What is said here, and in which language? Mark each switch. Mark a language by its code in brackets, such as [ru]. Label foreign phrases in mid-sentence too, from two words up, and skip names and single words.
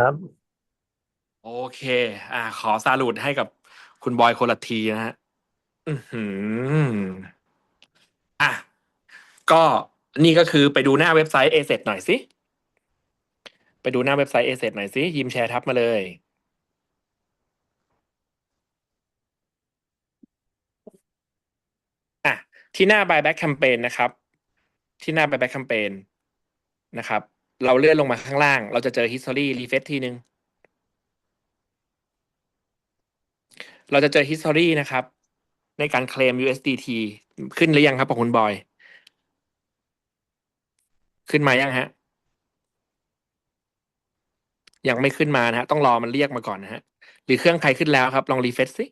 [th] โอเค ขอซาลูดให้กับคุณบอยคนละทีนะฮะ อื้อหืออ่ะ ก็นี่ก็คือไปดูหน้าเว็บไซต์ ASET หน่อยสิ ไปดูหน้าเว็บไซต์ ASET หน่อยสิ ยิมแชร์ทับมาเลย ที่หน้า [en] buyback campaign [th] นะครับ ที่หน้า [en] buyback campaign [th] นะครับ เราเลื่อนลงมาข้างล่าง เราจะเจอ [en] history refresh [th] ทีนึง เราจะเจอ history นะครับ ในการเคลม USDT ขึ้นหรือยังครับของคุณบอย ขึ้นมายังฮะ ยังไม่ขึ้นมานะฮะ ต้องรอมันเรียกมาก่อนนะฮะ หรือเครื่องใครขึ้นแล้วครับ ลองรีเฟรชสิ